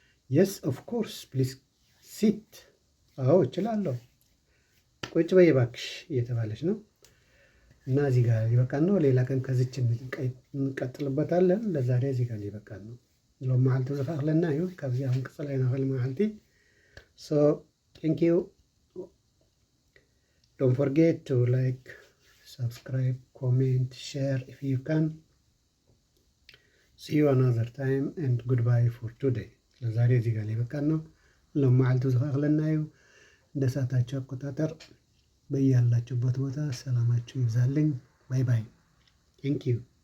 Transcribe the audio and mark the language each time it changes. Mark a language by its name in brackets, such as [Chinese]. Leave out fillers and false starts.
[English] የስ ኦፍ ኮርስ ፕሊዝ ሲት። [Amharic] አዎ እችላለሁ፣ ቁጭ በይ እባክሽ እየተባለች ነው። እና እዚህ ጋር ይበቃን ነው። ሌላ ቀን ከዚች እንቀጥልበታለን። ለዛሬ እዚህ ጋር ይበቃን ነው። [Tigrinya] ሎም መዓልቲ ዝፈኽለና እዩ ካብዚ አሁን ቅፅላይ ናኽእል መዓልቲ። [English] ሶ ቴንክ ዩ ዶንት ፎርጌት ቱ ላይክ subscribe, comment, share if you can. See you another time and goodbye for today. [Amharic] ለዛሬ እዚህ ጋር ይበቃን ነው። [Tigrinya] ሎም መዓልቲ ዝፈኽለና እዩ። [Amharic] እንደ ሰዓታችሁ አቆጣጠር በያላችሁበት ቦታ ሰላማችሁ ይብዛልኝ። [English] ባይ ባይ። ቴንክ ዩ